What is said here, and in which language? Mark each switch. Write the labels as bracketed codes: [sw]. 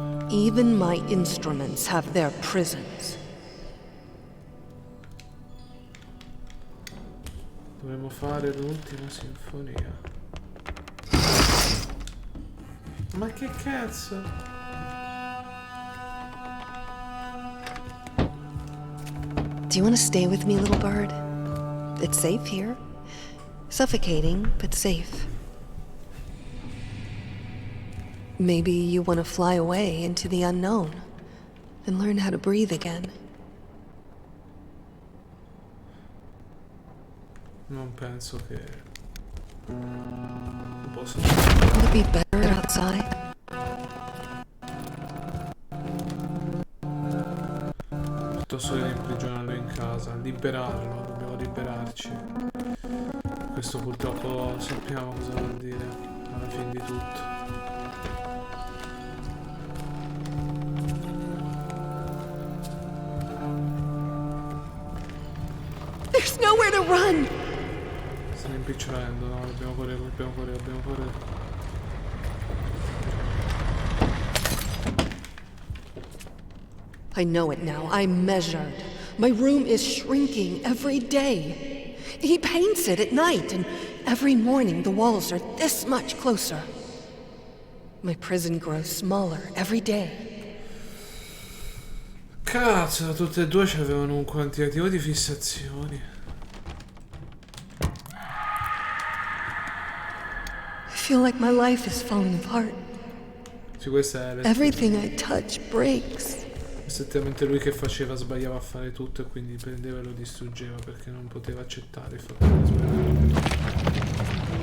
[en] Even my instruments have their prisons. [it] Dovremmo fare l'ultima sinfonia. Ma che cazzo? [en] Do you want to stay with me, little bird? It's safe here. Suffocating, but safe. Maybe you want to fly away into the unknown and learn how to breathe again. [it] Non penso che possa. [en] Would it be better outside? [it] Piuttosto che imprigionarlo in casa, liberarlo, dobbiamo liberarci. Questo purtroppo sappiamo cosa vuol dire alla fine di tutto. [en] There's nowhere to run! [it] Stanno impicciolendo, no, dobbiamo correre, dobbiamo correre, dobbiamo correre. [en] I know it now. I'm measured. My room is shrinking every day. He paints it at night, and every morning the walls are this much closer. My prison grows smaller every day. [it] Cazzo, tutte e due avevano un quantitativo di fissazioni. [en] I feel like my life is falling apart. [it] Sì, questa è [en] Everything I touch breaks. [it] esattamente lui che faceva, sbagliava a fare tutto e quindi prendeva e lo distruggeva perché non poteva accettare il fatto di sbagliare.